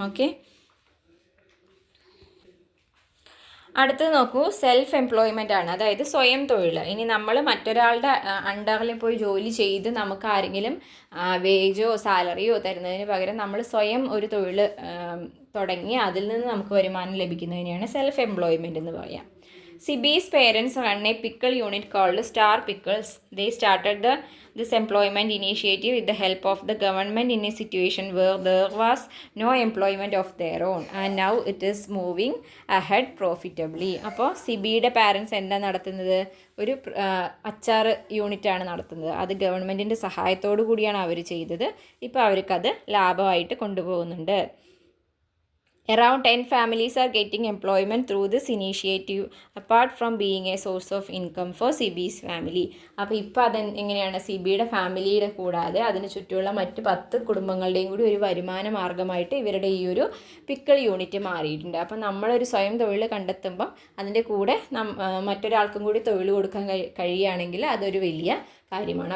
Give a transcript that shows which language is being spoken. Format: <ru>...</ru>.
<ml>Okay, അടുത്തത് നോക്കൂ, self employment ആണ്, അതായത് സ്വയം തൊഴിൽ. ഇനി നമ്മൾ മറ്റൊരാളുടെ അണ്ടറിൽ പോയി ജോലി ചെയ്ത് നമുക്ക് ആരെങ്കിലും വേജോ സാലറിയോ തരുന്നതിന് പകരം നമ്മൾ സ്വയം ഒരു തൊഴിൽ തുടങ്ങി അതിൽ നിന്ന് നമുക്ക് വരുമാനം ലഭിക്കുന്നതിനെയാണ് സെൽഫ് എംപ്ലോയ്മെൻ്റ് എന്ന് പറയാം.</ml> <en>Sibi's parents run a pickle unit called Star Pickles. They started this employment initiative with the help of the government in a situation where there was no employment of their own, and now it is moving ahead profitably.</en> <ml>അപ്പോൾ സിബിയുടെ parents എന്താ നടത്തുന്നത്? ഒരു അച്ചാർ യൂണിറ്റാണ് നടത്തുന്നത്. അത് ഗവൺമെൻറ്റിൻ്റെ സഹായത്തോടു കൂടിയാണ് അവർ ചെയ്തത്. ഇപ്പോൾ അവർക്കത് ലാഭമായിട്ട് കൊണ്ടുപോകുന്നുണ്ട്.</ml> <en>Around 10 families are getting employment through this initiative, apart from being a source of income for Sibi's family.</en> <ml>അപ്പോൾ ഇപ്പോൾ എങ്ങനെയാണ് സിബിയുടെ ഫാമിലിയുടെ കൂടാതെ അതിന് ചുറ്റുമുള്ള മറ്റ് 10 കുടുംബങ്ങളുടെയും കൂടി ഒരു വരുമാന മാർഗ്ഗമായിട്ട് ഇവരുടെ ഈ ഒരു പിക്കിൾ യൂണിറ്റ് മാറിയിട്ടുണ്ട്. അപ്പോൾ നമ്മളൊരു സ്വയം തൊഴിൽ കണ്ടെത്തുമ്പം അതിൻ്റെ കൂടെ മറ്റൊരാൾക്കും കൂടി തൊഴിൽ കൊടുക്കാൻ കഴിയുകയാണെങ്കിൽ അതൊരു വലിയ കാര്യമാണ്.</ml>